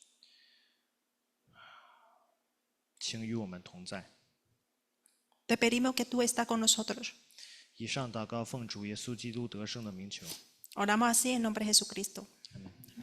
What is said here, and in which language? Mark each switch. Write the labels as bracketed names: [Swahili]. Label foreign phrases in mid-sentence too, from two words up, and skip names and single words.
[Chinese] 请与我们同在。 [Spanish] Te pedimos que tú estás con nosotros. [Chinese] 以上祷告奉主耶稣基督得胜的名求。 [Spanish] Oramos así en nombre de Jesucristo. Amén.